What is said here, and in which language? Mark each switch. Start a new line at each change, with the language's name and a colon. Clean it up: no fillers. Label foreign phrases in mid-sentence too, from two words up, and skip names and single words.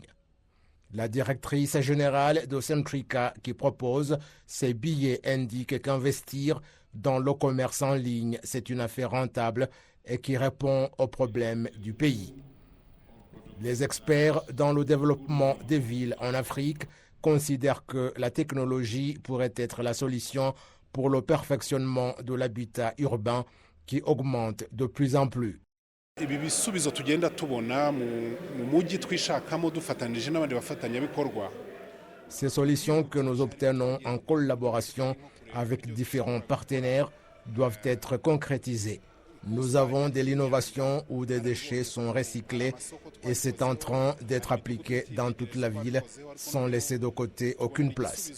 French: La directrice générale de Centrica qui propose ces billets indique qu'investir dans le commerce en ligne, c'est une affaire rentable et qui répond aux problèmes du pays. Les experts dans le développement des villes en Afrique considèrent que la technologie pourrait être la solution pour le perfectionnement de l'habitat urbain qui augmente de plus en plus.
Kinyarwanda: Ibi bisubizo tugenda tubona mu mujyi twishakamo dufatanije n'abandi bafatanyabikorwa.
French: Ces solutions que nous obtenons en collaboration avec différents partenaires doivent être concrétisées. Nous avons de l'innovation où des déchets sont recyclés et c'est en train d'être appliqué dans toute la ville sans laisser de côté aucune place.